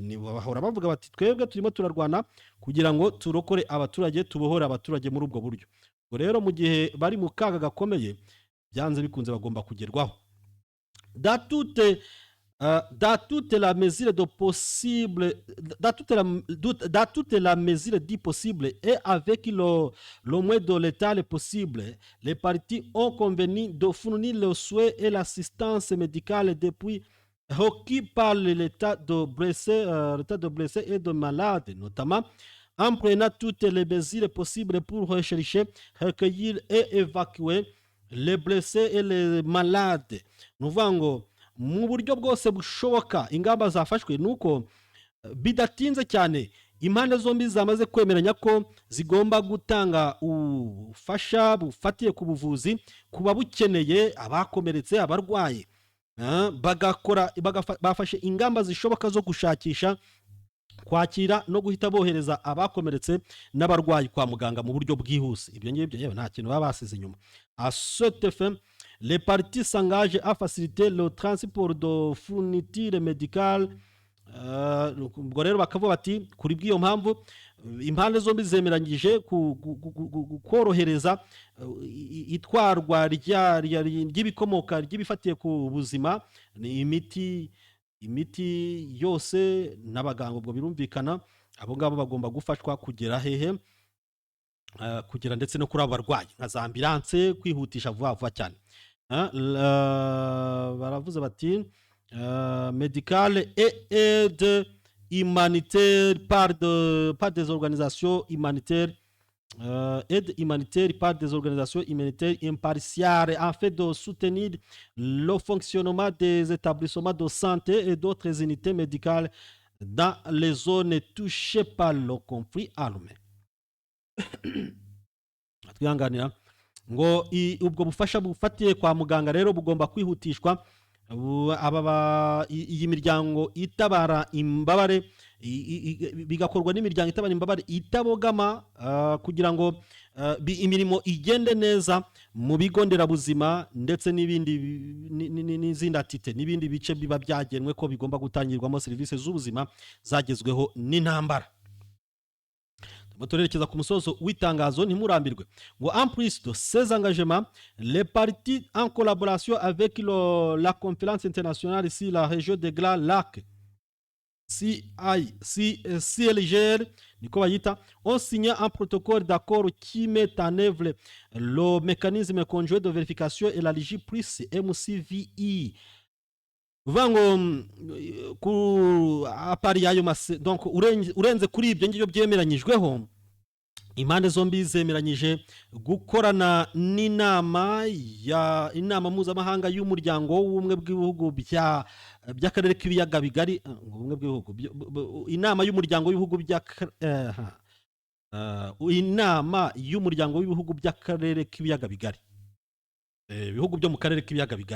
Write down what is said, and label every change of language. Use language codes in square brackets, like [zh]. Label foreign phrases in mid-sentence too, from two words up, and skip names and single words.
[rw] Bahora bavuga bati twebwe turimo turarwana kugira ngo turokore abaturage, tubohore abaturage muri ubwo buryo. Ubwo rero mu gihe bari mu kaga gakomeye, byanze bikunze bagomba kugerwaho [fr] dans toute la mesure de possible, dans toute la mesure dit possible et avec le moins de l'état possible. Les parties ont convenu de fournir le soin et l'assistance médicale depuis requis par l'état de blessés et de malades, notamment en prenant toutes les mesures possibles pour rechercher, recueillir et évacuer les blessés et les malades. Nous voyons [rw] mu buryo bwose bushoboka ingamba zafashwe, nuko bidatinze cyane impande zombi zamaze kwemeranya ko zigomba gutanga ubufasha bufatiye ku buvuzi ku babukeneye, abakomeretse, abarwaye. Bafashe ingamba zishoboka zo gushakisha, kwakira no guhita bohereza abakomeretse n'abarwayi kwa muganga mu buryo bwihuse. Ibyo ngibyo yewe nta kintu baba basize inyuma. [fr] À cette fin, les parties s'engagent à faciliter le transport de fournitures médicales. [rw] Ubwo rero bakavuga bati kuri bw'iyo mpamvu impande zombi zemeranyije korohereza itwarwa ry'ibikomoka ry'ibifatiye ku buzima, ni imiti yose n'abaganga. Ubwo birumvikana abo ngabo bagomba gufashwa kugera hehe, kugera ndetse no kuri abo barwayi nka za ambulance, kwihutisha vuba vuba cyane. Baravuze bati [fr] médicale et aide humanitaire par des organisations humanitaires, aide humanitaire par des organisations humanitaires impartiales afin de soutenir le fonctionnement des établissements de santé et d'autres unités médicales dans les zones touchées par le conflit armé. [rw] Twihanganira ngo ubwo bufasha bufatiye kwa muganga rero bugomba kwihutishwa. Iyi miryango itabara imbabare bigakorwa n'imiryango itabara imbabare itabogama, kugira ngo imirimo igende neza mu bigo nderabuzima ndetse n'izindi atite n'ibindi bice biba byagenwe ko bigomba gutangirwamo serivisi z'ubuzima zagezweho n'intambara. Turerekeza ku musozo w'itangazo, ntimurambirwe ngo [fr] en plus de ces engagements, les parties en collaboration avec la conférence internationale sur la région des Grands Lacs CILGR [rw] niko bayita, [fr] ont signé un protocole d'accord qui met en œuvre le mécanisme conjoint de vérification et la Ligie plus MCVI. [rw] Vango ku apari yayo donc urenze kuri ibyo ngibyo byemeranyijweho, impande zombi zemeranyije gukorana n'inama mpuzamahanga y'umuryango w'ubumwe bw'ibihugu by'akarere k'ibiyaga bigari, ubumwe bw'ibihugu, inama y'umuryango w'ibihugu inama y'umuryango w'ibihugu by'akarere k'ibiyaga bigari, ibihugu byo mu karere k'ibiyaga bigari.